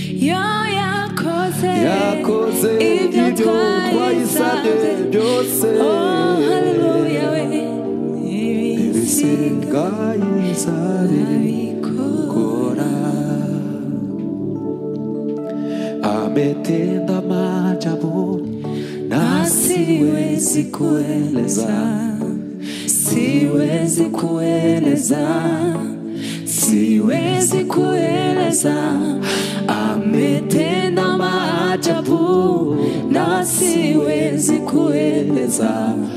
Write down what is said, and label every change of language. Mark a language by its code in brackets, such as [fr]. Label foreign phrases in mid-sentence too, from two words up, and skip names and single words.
[rw] Yo yakoze Yakoze ibyo ibyo twayisabye twayisabye byose. Oh, hallelujah, we. Ibisigaye izabikora. [sw] Ametenda maajabu na siwezi kueleza, siwezi kueleza, siwezi kueleza. Ametenda maajabu na siwezi kueleza.